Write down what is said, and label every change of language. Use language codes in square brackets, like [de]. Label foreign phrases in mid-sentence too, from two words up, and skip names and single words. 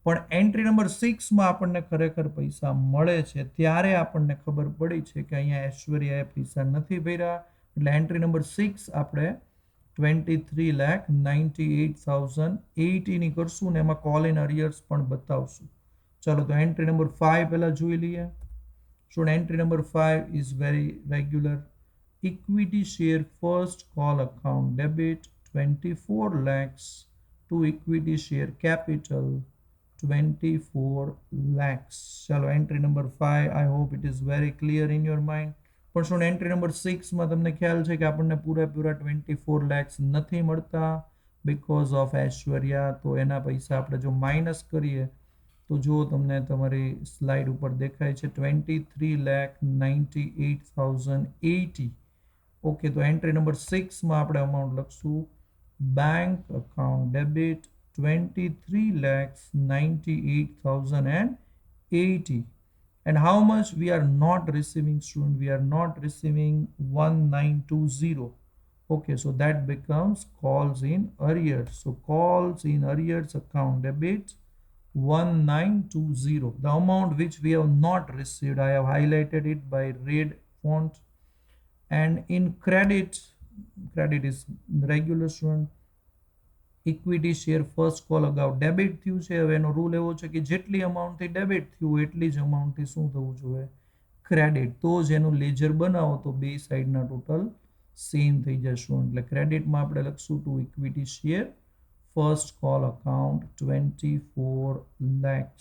[gu] પણ [en] entry number [gu] 6 માં આપણને ખરેખર પૈસા મળે છે ત્યારે આપણને ખબર પડી છે કે અહીંયા ઐશ્વર્યાએ પૈસા નથી ભર્યા, એટલે [en] entry number [gu] 6 આપણે 23,98,080 ની કરશું ને એમાં [en] call in arrears [gu] પણ બતાવશું. ચાલો તો [en] entry number [gu] 5 પહેલા જોઈ લઈએ. [en] So entry number 5 is very regular. Equity share first call account debit 24 lakhs to equity share capital 24 lakhs. Chalo entry number 5, I hope it is very clear in your mind. [gu] પણ શું [en] entry number [gu] 6 માં તમને ખ્યાલ છે કે આપણને પૂરેપૂરા 24 lakhs નથી મળતા [en] because of [gu] ઐશ્વર્યા, તો એના પૈસા આપણે જો માઇનસ કરીએ તો જો તમને તમારી સ્લાઇડ ઉપર દેખાય છે 23,98,080. ઓકે, તો [en] entry number [gu] 6 માં આપણે અમાઉન્ટ લખશું [en] bank account debit [gu] 23,98,080. [en] And how much we are not receiving, student? We are not receiving 1920. Okay, so that becomes calls in arrears. So calls in arrears account debit 1920. The amount which we have not received, I have highlighted it by red font. And in credit is regular, student. equity share first call [gu] અગાઉ ડેબિટ થયું છે. હવે એનો રૂલ એવો છે કે જેટલી અમાઉન્ટથી ડેબિટ થયું એટલી જ અમાઉન્ટથી શું થવું જોઈએ? ક્રેડિટ. તો જ એનું લેજર બનાવો તો બે સાઈડના ટોટલ સેમ થઈ જશે. એટલે ક્રેડિટમાં આપણે લખશું [en] to equity share first call account [gu] 24 lakhs.